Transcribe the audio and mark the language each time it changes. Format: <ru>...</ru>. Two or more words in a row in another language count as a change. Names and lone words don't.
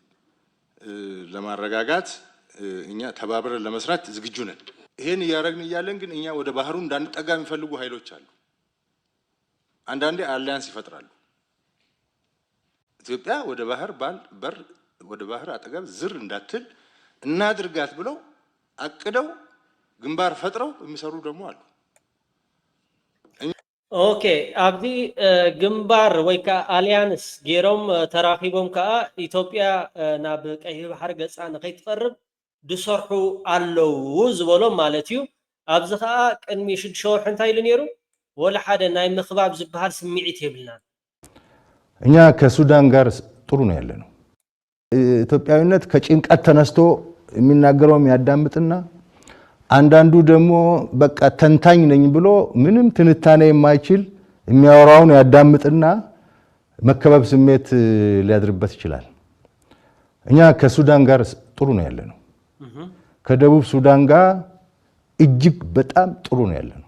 <am>ለማረጋጋት እኛ ተባብረን ለመስራት ዝግጁ ነን። ይሄን እያደረግን እያለን ግን እኛ ወደ ባህሩ እንዳንጠጋ የሚፈልጉ ኃይሎች አሉ። አንዳንዴ አሊያንስ ይፈጥራሉ። ኢትዮጵያ ወደ ባህር በር ወደ ባህር አጠገብ ዝር እንዳትል እናድርጋት ብለው አቅደው ግንባር ፈጥረው የሚሰሩ ደግሞ አሉ።</am> <ti>ኦኬ አብዲ ግንባር ወይ አሊያንስ ጌሮም ተራኺቦም ከዓ ኢትዮጵያ ናብ ቀይሕ ባሕሪ ገጻ ንኸይትቐርብ ድሰርሑ ኣለው ዝበሎም ማለት እዩ። ኣብዚ ከዓ ቅድሚ 6 ወርሒ እንታይ ኢሉ ነይሩ? ወላ ሓደ ናይ ምኽባብ ዝበሃል ስምዒት የብልናን።</ti> <am>እኛ ከሱዳን ጋር ጥሩ ነው ያለነው። ኢትዮጵያዊነት ከጭንቀት ተነስቶ የሚናገረውም ያዳምጥና አንዳንዱ ደግሞ በቃ ተንታኝ ነኝ ብሎ ምንም ትንታኔ የማይችል የሚያወራውን ያዳምጥና መከበብ ስሜት ሊያድርበት ይችላል። እኛ ከሱዳን ጋር ጥሩ ነው ያለነው። ከደቡብ ሱዳን ጋር እጅግ በጣም ጥሩ ነው ያለነው።</am>